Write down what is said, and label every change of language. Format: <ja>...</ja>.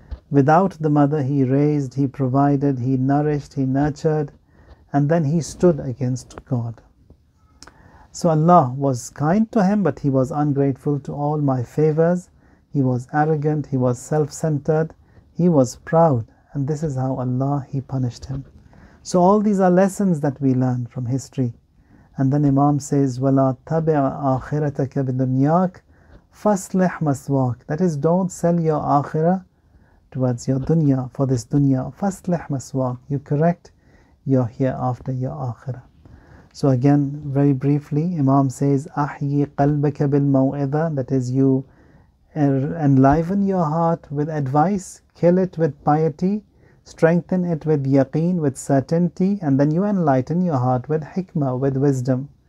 <en>Without the mother, He raised, He provided, He nourished, He nurtured, and then he stood against God. So Allah was kind to him, but he was ungrateful to all my favors. He was arrogant, he was self-centered, he was proud, and this is how Allah, He punished him. So all these are lessons that we learn from history. And then Imam says,</en> <ar>وَلَا تَبِعْ آخِرَتَكَ بِدُنْيَاكَ فَاصْلِحْ مَثْوَاكَ.</ar> <en>That is, don't sell your akhirah towards your dunya, for this dunya.</en> <ar>فَاصْلِحْ مَثْوَاكَ.</ar> <en>You correct your hereafter, your akhirah. So again, very briefly, Imam says,</en> <ar>أَحْيِي قَلْبَكَ بِالْمَوْعِظَةِ.</ar> <en>That is, you enliven your heart with advice, kill it with piety, strengthen it with yaqeen, with certainty, and then you enlighten your heart with hikmah, with wisdom.</en>